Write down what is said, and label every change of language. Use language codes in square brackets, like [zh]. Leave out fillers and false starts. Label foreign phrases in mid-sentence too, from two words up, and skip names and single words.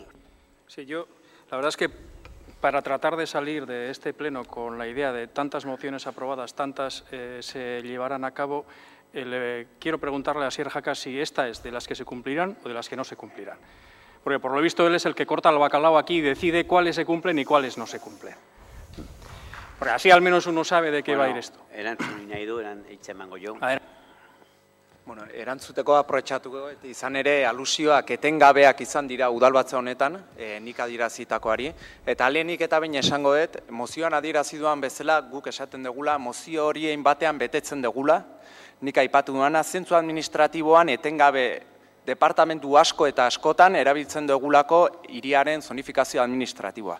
[es] Sí, la verdad es que para tratar de salir de este pleno con la idea de tantas mociones aprobadas, tantas se llevarán a cabo, quiero preguntarle a Asier Jaca si esta es de las que se cumplirán o de las que no se cumplirán. Porque por lo visto él es el que corta el bacalao aquí y decide cuáles se cumplen y cuáles no se cumplen. Porque así al menos uno sabe de qué va a ir esto. [eu] Bueno, erantzuteko aprobetxatuko, izan ere alusioak etengabeak izan dira udalbatza honetan, nik adierazitakoari, eta lehenik eta behin esango dut, mozioan adierazi duan bezala guk esaten dugula, mozio horien batean betetzen dugula, nik aipatu duana, zentzu administratiboan etengabe departamentu asko eta askotan erabiltzen dugulako hiriaren zonifikazio administratiboa.